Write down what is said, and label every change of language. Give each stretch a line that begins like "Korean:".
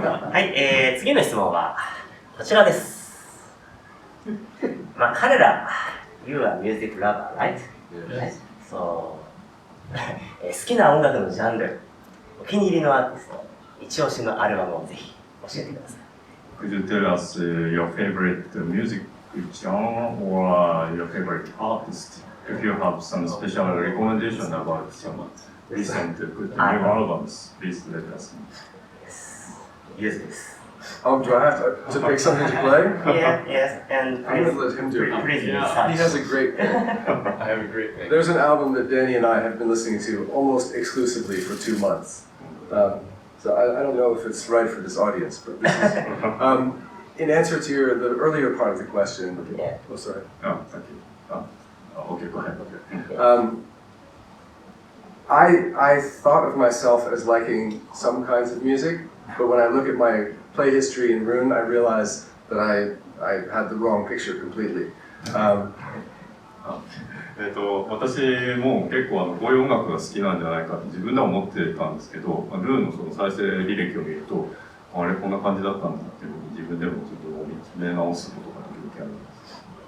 Japanese: はい、次の質問はこちらです。まあ彼ら、
English: You are music lover, right? Yes.
Japanese: So 好きな音楽のジャンル、お気に入りのアーティスト、一押しのアルバムをぜひ教えてください。
English: Could you tell us your favorite music genre or your favorite artist? If you have some special recommendation about some recent good new albums, please let us know. Yes. Use this. Oh, do I have to pick something to play? Yeah, yes, and I'm going to let him do it. please He research. has a great pick. I have a great pick. There's an album that Danny and I have been listening to almost exclusively for 2 months. So I don't know if it's right for this audience, but this is, in answer to the earlier part of the question. Yeah. Oh, sorry. Oh, thank you. Okay, go ahead. I thought of myself as liking some kinds of music, but when I look at my play history in Roon, I realize that I had the wrong picture completely.
Japanese: 私も結構こういう音楽が好きなんじゃないかって自分では思ってたんですけど、ルーンのその再生履歴を見ると、あれこんな感じだったんだっていうふうに自分でも自分を見つめ直すことが時々あります。